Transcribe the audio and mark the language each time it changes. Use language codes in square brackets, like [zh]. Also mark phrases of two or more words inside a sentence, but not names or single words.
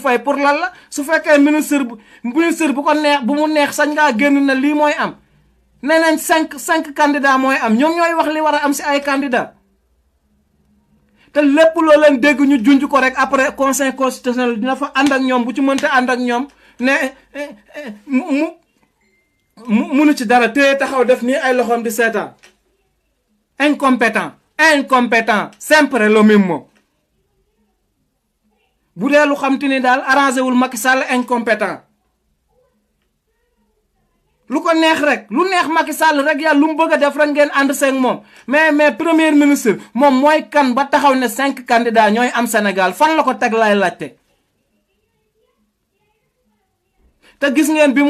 [wo] fay pour lan la su fekkee ministre bu ko neex bu mu neex sañ ngaa génn na lii mooy am nee nañ 5 candidats mooy am ñoom ñooy wax li war a am si ay candidats te lépp loo leen dégg ñu junj ko rek [fr] après conseil constitutionnel [wo] dina fa ànd ak ñoom bu ci mënta ànd ak ñoom ne munu ci dara téye taxaw def nii ay loxoom di seetaan incompétent [es] sempre lo mismo [wo] bu dee lu xam te ni daal arrangé wul Macky Sall incompétent lu ko neex rek lu neex Macky Sall rek yàlla lu mu bëgg a def rek ngeen ànd seeg moom mais [fr] premier ministre [wo] moom mooy kan ba taxaw ne 5 candidats ñooy am Sénégal fan la ko teg lay laajte te gis ngeen bi